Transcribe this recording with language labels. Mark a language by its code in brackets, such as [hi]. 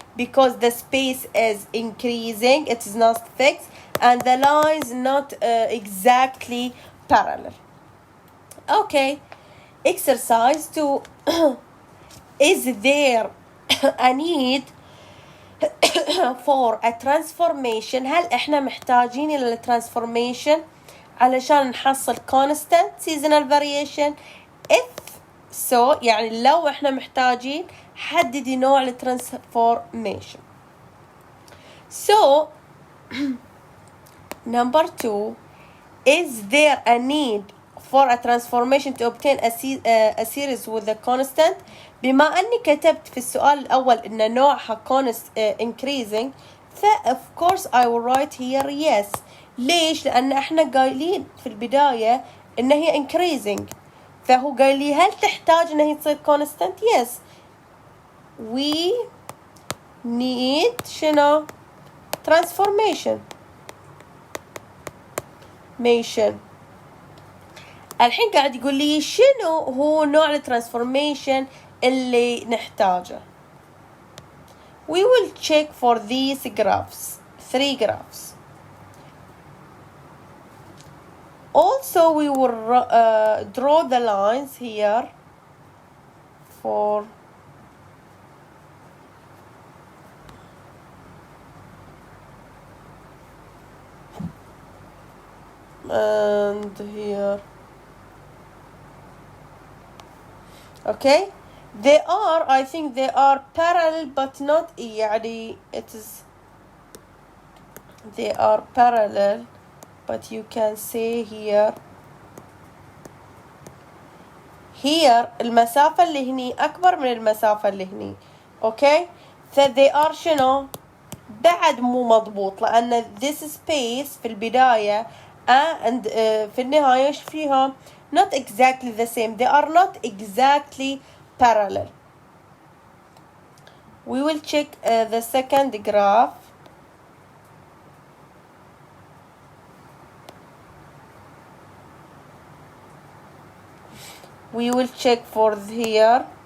[en] Because the space is increasing, it is not fixed, and the lines not exactly parallel. Okay, exercise 2. Is there a need for a transformation? [ar] هل احنا محتاجين الى transformation علشان نحصل [en] constant seasonal variation? If so, [ar] يعني لو احنا محتاجين حددي نوع الترانسفورميشن. [en] So number 2, is there a need for a transformation to obtain a series with a constant? [ar] بما أني كتبت في السؤال الأول إن نوعها increasing, [en] of course I will write here yes. [ar] ليش؟ لأن إحنا قايلين في البداية إن هي increasing. فهو قال لي هل تحتاج إن هي تصير constant? [en] Yes. We need شنو؟ transformation. [ar] الحين قاعد يقول لي شنو هو نوع الترانسفورميشن اللي نحتاجه. [en] We will check for these graphs, 3 graphs. Also we will draw the lines here for and here. Okay, they are, I think they are parallel but not يعني it is, they are parallel but you can say here [ar] المسافة اللي هني أكبر من المسافة اللي هني. أوكي، ف [en] they are [ar] شنو؟ بعد مو مضبوط، لأن [en] this space [ar] في البداية and في النهاية إيش فيها؟ [en] not exactly the same. They are not exactly parallel. We will check the second graph. We will check for here.